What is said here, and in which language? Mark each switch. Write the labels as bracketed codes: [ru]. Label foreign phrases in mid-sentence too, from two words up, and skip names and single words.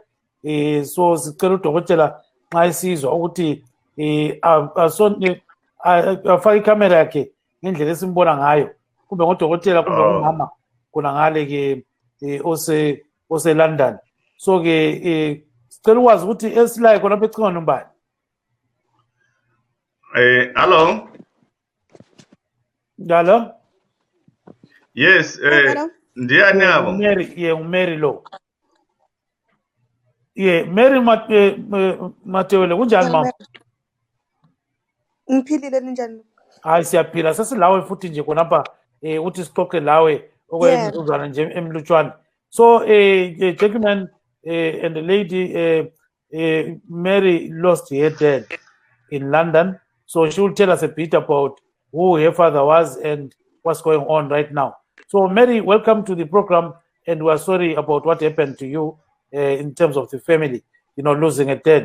[nd] So sicela udokotela nxa esizwa ukuthi afake ikamera yakhe ngendlela esimbona ngayo, kumbe ngodokotela kumbe ngumama khona ngale ke ose London. So ke sicela ukwazi ukuthi esilaye khona becingwa nombani. [en] Hello. Hello. Yes. [nd] Ndiyani abo? Mary lo. Mary Matewele kunjani mama? Ngiphilile ninjani? Hayi siyaphila, sesilawe futhi nje khonapha uthi sixoxe lawe okwemizuzwana nje emlutshwana. [en] So gentleman and the lady Mary lost her dad in London, so she will tell us a bit about who her father was and what's going on right now. So Mary, welcome to the program, and we are sorry about what happened to you in terms of the family, losing a dad.